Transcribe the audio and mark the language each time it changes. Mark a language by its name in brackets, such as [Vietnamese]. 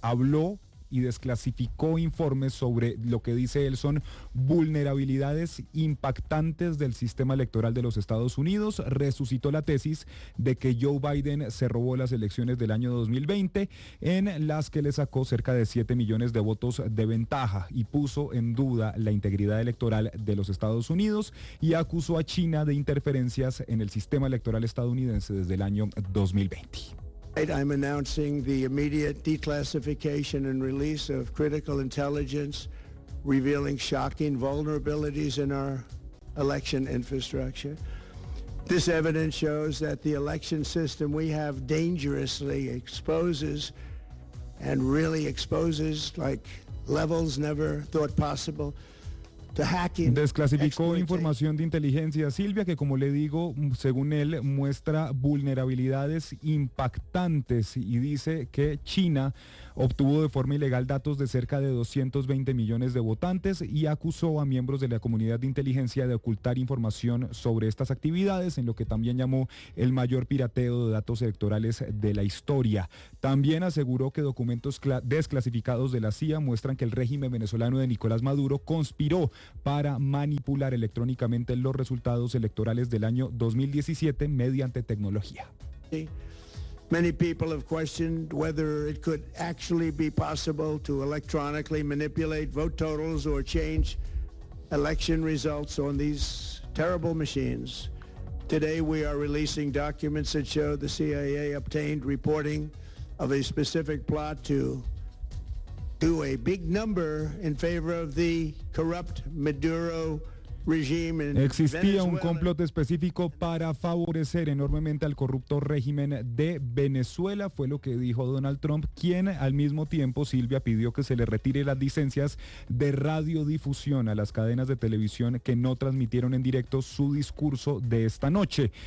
[Spanish] Habló y desclasificó informes sobre lo que dice él son vulnerabilidades impactantes del sistema electoral de los Estados Unidos, resucitó la tesis de que Joe Biden se robó las elecciones del año 2020, en las que le sacó cerca de 7 millones de votos de ventaja, y puso en duda la integridad electoral de los Estados Unidos, y acusó a China de interferencias en el sistema electoral estadounidense desde el año 2020. [English] I'm announcing the immediate declassification and release of critical intelligence revealing shocking vulnerabilities in our election infrastructure. This evidence shows that the election system we have dangerously exposes and really exposes like levels never thought possible [Spanish] Desclasificó información de inteligencia a Silvia, que como le digo, según él, muestra vulnerabilidades impactantes y dice que China obtuvo de forma ilegal datos de cerca de 220 millones de votantes y acusó a miembros de la comunidad de inteligencia de ocultar información sobre estas actividades, en lo que también llamó el mayor pirateo de datos electorales de la historia. También aseguró que documentos desclasificados de la CIA muestran que el régimen venezolano de Nicolás Maduro conspiró para manipular electrónicamente los resultados electorales del año 2017 mediante tecnología. [English] Many people have questioned whether it could actually be possible to electronically manipulate vote totals or change election results on these terrible machines. Today we are releasing documents that show the CIA obtained reporting of a specific plot to do a big number in favor of the corrupt Maduro regime. [Spanish] Existía un complot específico para favorecer enormemente al corrupto régimen de Venezuela, fue lo que dijo Donald Trump, quien al mismo tiempo, Silvia, pidió que se le retire las licencias de radiodifusión a las cadenas de televisión que no transmitieron en directo su discurso de esta noche.